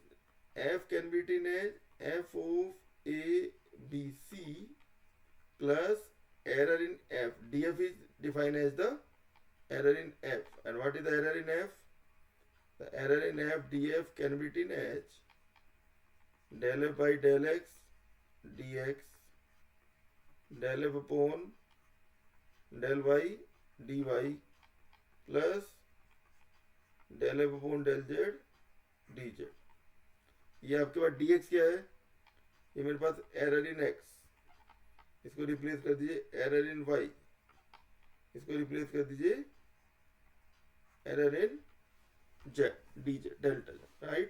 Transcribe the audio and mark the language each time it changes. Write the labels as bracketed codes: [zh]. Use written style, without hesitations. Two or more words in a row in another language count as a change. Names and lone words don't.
[en] F can be written as f of A B C plus error in f. df is defined as the error in f. And what is the error in f? The error in f df can be written as del f by del x dx del f upon del y dy plus del f upon del z dz। [hi] ये आपके पास dx क्या है, ये मेरे पास [en] error in x, [hi] इसको रिप्लेस कर दीजिए [en] error in y, [hi] इसको रिप्लेस कर दीजिए [en] error in z dz delta z, [hi] राइट।